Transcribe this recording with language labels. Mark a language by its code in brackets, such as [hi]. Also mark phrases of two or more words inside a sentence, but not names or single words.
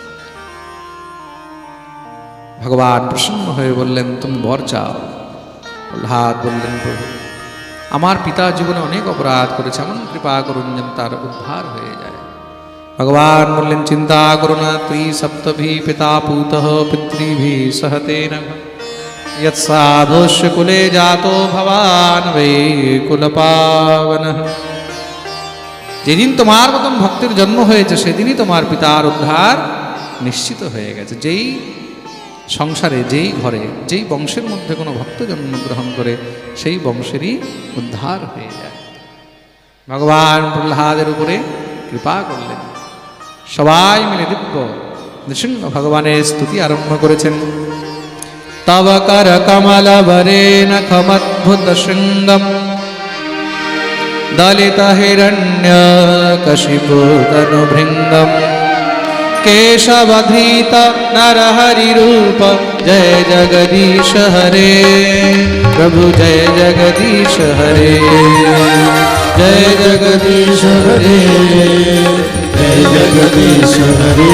[bn] ভগবান প্রসন্ন হয়ে বললেন, তুমি বর চাও। প্রহ্লাদ বললেন, প্রভু আমার পিতা জীবনে অনেক অপরাধ করেছে, এমন কৃপা করুন যেন তার উদ্ধার হয়ে যায়। ভগবান বললেন, চিন্তা করো না, [sa] ত্রিসপ্তভি পিতা পুতঃ পিতৃভি সহতেন यत्साधुष्य कुले जातो भवान वै कुलपावनः। [bn] যেদিন তোমার মতন ভক্তের জন্ম হয়েছে, সেদিনই তোমার পিতার উদ্ধার নিশ্চিত হয়ে গেছে। যেই সংসারে, যেই ঘরে, যেই বংশের মধ্যে কোনো ভক্ত জন্মগ্রহণ করে, সেই বংশেরই উদ্ধার হয়ে যায়। ভগবান প্রহ্লাদের উপরে কৃপা করলেন। সবাই মিলে দিব্য নৃসিংহ ভগবানের স্তুতি আরম্ভ করেছেন। [sa] তব কর কমল বরে নখমদ্ভুত শৃঙ্গম दलित हिरण्यकशिपु तनुभृङ्गम् केशवधृत नरहरिरूप जय जगदीश हरे प्रभु जय जगदीश हरे जय जगदीश हरे जय जगदीश हरे